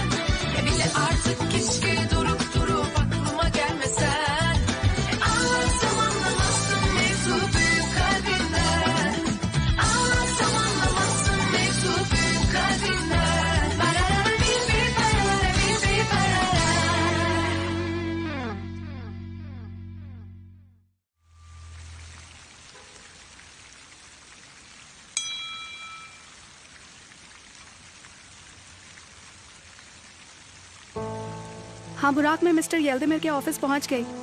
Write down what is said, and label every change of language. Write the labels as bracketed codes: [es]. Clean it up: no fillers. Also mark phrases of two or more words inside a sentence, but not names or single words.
[tr] Bile artık keşke durup durup aklıma gelmesen. Ağlasam anlamazsın mevzu büyük kalbinden. Ağlasam anlamazsın mevzu büyük kalbinden. Barara bir barara bir barara. [hi] हाँ बुराक, मैं मिस्टर येल्देमिर के ऑफिस पहुंच गई।